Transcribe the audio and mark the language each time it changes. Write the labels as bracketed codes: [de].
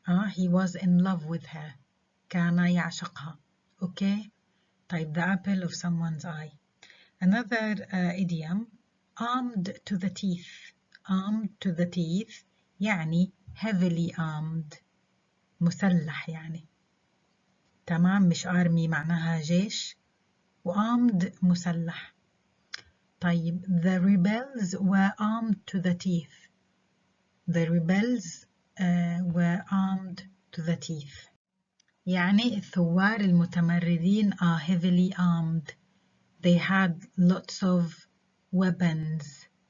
[en] He was in love with her. [ar] كان يعشقها. [en] Okay. طيب, the apple of someone's eye. Another idiom, armed to the teeth. Armed to the teeth [ar] يعني [en] heavily armed. [ar] مسلح يعني. تمام. مش army معناها جيش. وarmed مسلح. [en] طيب, the rebels were armed to the teeth. The rebels were armed to the teeth. [ar] يعني الثوار المتمردين [en] are heavily armed. They had lots of weapons.